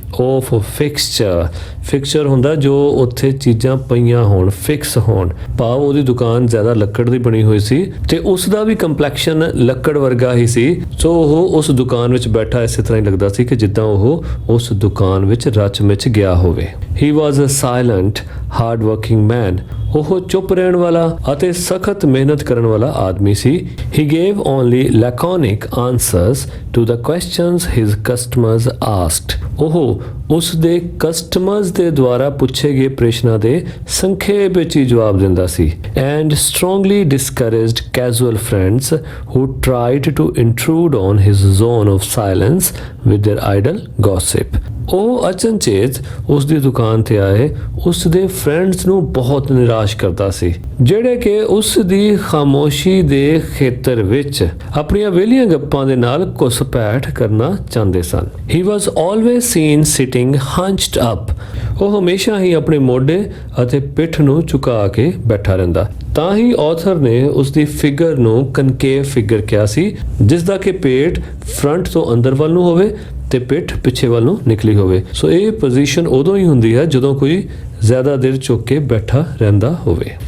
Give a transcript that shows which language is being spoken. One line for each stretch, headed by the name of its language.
Punjabi: Of fixture. Fixture ਹੁੰਦਾ ਜੋ ਉੱਥੇ ਚੀਜ਼ਾਂ ਪਈਆਂ ਹੋਣ, ਫਿਕਸ ਹੋਣ, ਭਾਵ ਉਹਦੀ ਦੁਕਾਨ ਜ਼ਿਆਦਾ ਲੱਕੜ ਦੀ ਬਣੀ ਹੋਈ ਸੀ ਤੇ ਉਸ ਦਾ ਵੀ ਕੰਪਲੈਕਸ਼ਨ ਲੱਕੜ ਵਰਗਾ ਹੀ ਸੀ. ਸੋ ਉਹ ਉਸ ਦੁਕਾਨ ਵਿੱਚ ਬੈਠਾ ਇਸੇ ਤਰ੍ਹਾਂ ਹੀ ਲੱਗਦਾ ਸੀ ਕਿ ਜਿੱਦਾਂ ਉਹ ਉਸ ਦੁਕਾਨ ਵਿੱਚ ਰਚ ਮਿਚ ਗਿਆ ਹੋਵੇ.
English: He was a silent hard working man.
Punjabi: ਉਹ ਚੁੱਪ ਰਹਿਣ ਵਾਲਾ ਅਤੇ ਸਖਤ ਮਿਹਨਤ ਕਰਨ ਵਾਲਾ ਆਦਮੀ ਸੀ।
English: He gave only laconic answers to the questions his customers asked.
Punjabi: ਉਹ ਉਸ ਦੇ ਕਸਟਮਰਸ ਦੇ ਦੁਆਰਾ ਪੁੱਛੇ ਗਏ ਪ੍ਰਸ਼ਨਾਂ ਦੇ ਸੰਖੇਪ ਵਿੱਚ ਹੀ ਜਵਾਬ ਦਿੰਦਾ ਸੀ।
English: And strongly discouraged casual friends who tried to intrude on his zone of silence with their idle gossip.
Punjabi: ਉਹ ਅਚਨਚੇਤ ਉਸ ਦੀ ਦੁਕਾਨ ਤੇ ਆਏ ਉਸ ਦੇ ਫਰੈਂਡਸ ਨੂੰ ਬਹੁਤ ਨਿਰਾਸ਼ ਕਰਦਾ ਸੀ, ਜਿਹੜੇ ਕਿ ਉਸ ਦੀ ਖਾਮੋਸ਼ੀ ਦੇ ਖੇਤਰ ਵਿੱਚ ਆਪਣੀਆਂ ਵਿਹਲੀਆਂ ਗੱਪਾਂ ਦੇ ਨਾਲ ਘੁਸਪੈਠ ਕਰਨਾ ਚਾਹੁੰਦੇ ਸਨ।
English: He was always seen sitting hunched up.
Punjabi: ਉਹ ਹਮੇਸ਼ਾ ਹੀ ਆਪਣੇ ਮੋਢੇ ਅਤੇ ਪਿੱਠ ਨੂੰ ਝੁਕਾ ਕੇ ਬੈਠਾ ਰਹਿੰਦਾ। ਤਾਂ ਹੀ ਆਥਰ ਨੇ ਉਸ ਦੀ ਫਿਗਰ ਨੂੰ ਕਨਕੇਵ ਫਿਗਰ ਕਿਹਾ ਸੀ, ਜਿਸ ਦਾ ਕਿ ਪੇਟ ਫਰੰਟ ਤੋਂ ਅੰਦਰ ਵੱਲ ਨੂੰ ਹੋਵੇ ਤੇ ਪਿੱਠ ਪਿੱਛੇ ਵੱਲ ਨੂੰ ਨਿਕਲੀ ਹੋਵੇ। ਸੋ ਇਹ ਪੋਜੀਸ਼ਨ ਉਦੋਂ ਹੀ ਹੁੰਦੀ ਹੈ ਜਦੋਂ ਕੋਈ ਜ਼ਿਆਦਾ ਦੇਰ ਝੁਕ ਕੇ ਬੈਠਾ ਰਹਿੰਦਾ ਹੋਵੇ।